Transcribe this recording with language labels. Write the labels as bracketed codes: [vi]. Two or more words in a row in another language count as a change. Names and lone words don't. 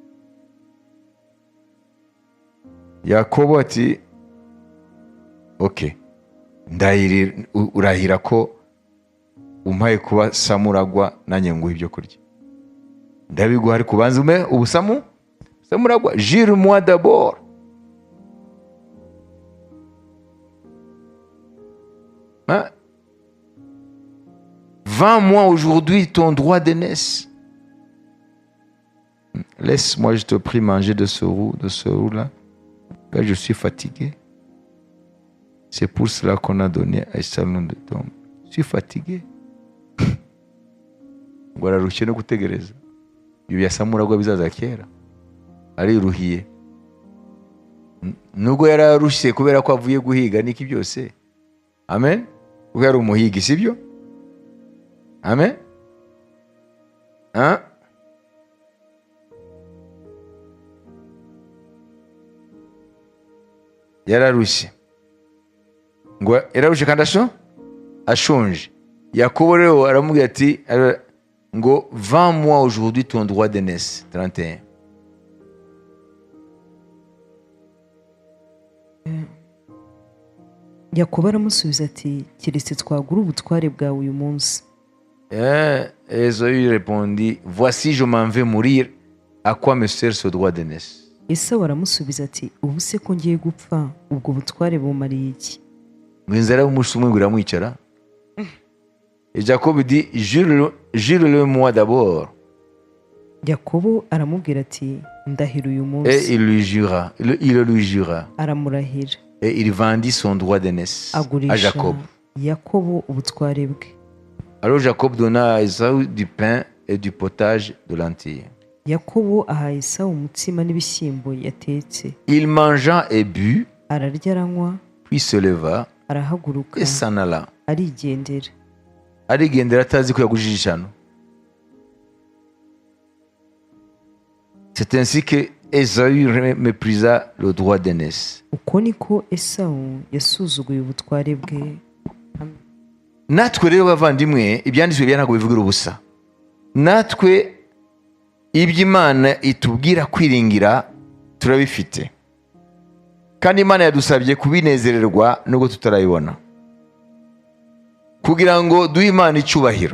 [rw] Yakobo ati okay, urahira ko umpaye kuba samuragwa nanjye nguha ibyo kurya. Ndabiguha ariko ubanza ume samuragwa. [fr] Jure moi d'abord. Vends-moi aujourd'hui ton droit d'aînesse. Laisse-moi, je te prie, manger de ce roux-là. Là, je suis fatigué. C'est pour cela qu'on a donné à Salon de Tom. Je suis fatigué. [rw] Ngo ararushye no gutegereza ibyo yasamuragwa bizaza kera, ariruhiye. Nubwo yararushye kubera ko avuye guhiga niki byose. Amen. Kuko yari umuhigi, sibyo? Amen. Yararushye. Ngo yararushye kandi ashonje. Yakobo rero aramubwira ati ngo [fr] vends-moi aujourd'hui ton droit d'aînesse. [rw] 31. Yakobo aramusubiza ati keretse twagura ubutware bwawe uyu munsi. [fr] Esaü répondit, voici je m'en vais mourir, à quoi me sert ce droit d'aînesse? [rw] Esawu aramusubiza ati ubu se ko ngiye gupfa ubwo butware bumariye iki? Ngo inzara y'umunsi umwe ngo iramwicara. [fr] Et Jacob dit, jure-le moi d'abord. [rw] Yakobo aramubwira ati ndahira uyu munsi. [fr] Et il lui jura. [rw] Aramurahira. [fr] Et il vendit son droit d'aînesse à Jacob. [rw] Yakobo ubutware bwe. [fr] Alors Jacob donna à Esaü du pain et du potage de lentilles. [rw] Yakobo aha Esawu umutsima n'ibishyimbo yatetse. [fr] Il mangea et but. [rw] Ararya aranywa. [fr] Puis se leva. [rw] Arahaguruka. [fr] Et s'en alla. [rw] Arigendera atazi ko yagujije ishano. [fr] C'est ainsi que Esaü méprisa le droit d'aînesse. [rw] Uko niko Esawu yasuzuguye ubutware bwe. Natwe rero bavandimwe, ibyanditswe bya ntabwo bivugira ubusa. Natwe iby'Imana itubwira kwiringira turabifite, kandi Imana yadusabye kubinezererwa nubwo tutarayibona, kugira ngo duhe Imana icyubahiro.